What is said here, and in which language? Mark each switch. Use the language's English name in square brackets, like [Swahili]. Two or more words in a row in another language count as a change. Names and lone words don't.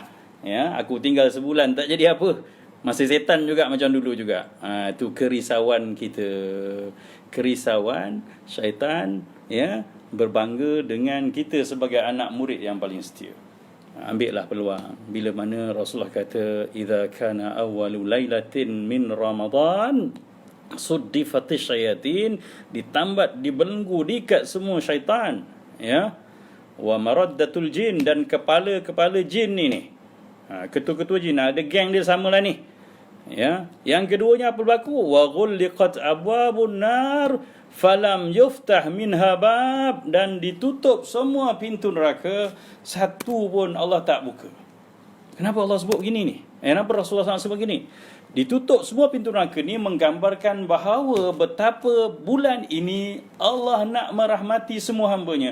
[Malay] Ya, aku tinggal sebulan tak jadi apa. Masih setan juga macam dulu juga. Itu kerisauan kita. Kerisauan syaitan, ya, berbangga dengan kita sebagai anak murid yang paling setia. Ambillah peluang. Bila mana Rasulullah kata, [Arabic] إذا كان أول ليلة من رمضان صفدت الشياطين, ditambat, [Malay] dibelenggu, diikat semua syaitan, ya, [Arabic] ومردة الجن, [Malay] dan kepala-kepala jin ni, ketua-ketua jin, ada geng dia samalah ni, ya. Yang keduanya apa berlaku? [Arabic] وغلقت أبواب النار فلم يفتح منها باب, [Malay] dan ditutup semua pintu neraka, satu pun Allah tak buka. Kenapa Allah sebut begini ni? Kenapa Rasulullah SAW sebut begini? Ditutup semua pintu neraka ni menggambarkan bahawa betapa bulan ini Allah nak merahmati semua hamba-Nya.